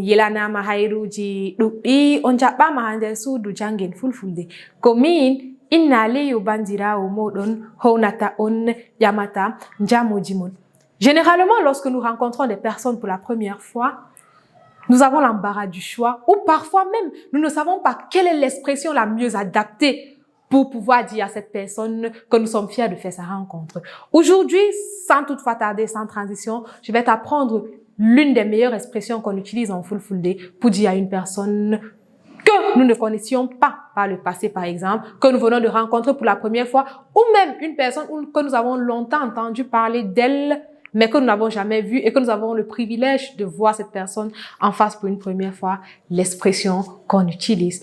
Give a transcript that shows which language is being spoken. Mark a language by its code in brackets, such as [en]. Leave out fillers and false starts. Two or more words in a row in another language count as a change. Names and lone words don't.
[ff] yelanama hayruji ɗuɗɗi on jaɓɓama ha nder suudu jangel Fulfulde ko min inna Aliyu bandirawo moɗon hownata on ƴamata jamuji mon. [fr] Généralement, lorsque nous rencontrons des personnes pour la première fois, nous avons l'embarras du choix ou parfois même nous ne savons pas quelle est l'expression la mieux adaptée pour pouvoir dire à cette personne que nous sommes fiers de faire sa rencontre. Aujourd'hui, sans toutefois tarder, sans transition, je vais t'apprendre l'une des meilleures expressions qu'on utilise en Fulfulde pour dire à une personne que nous ne connaissions pas par le passé, par exemple, que nous venons de rencontrer pour la première fois, ou même une personne que nous avons longtemps entendu parler d'elle, mais que nous n'avons jamais vue et que nous avons le privilège de voir cette personne en face pour une première fois, l'expression qu'on utilise.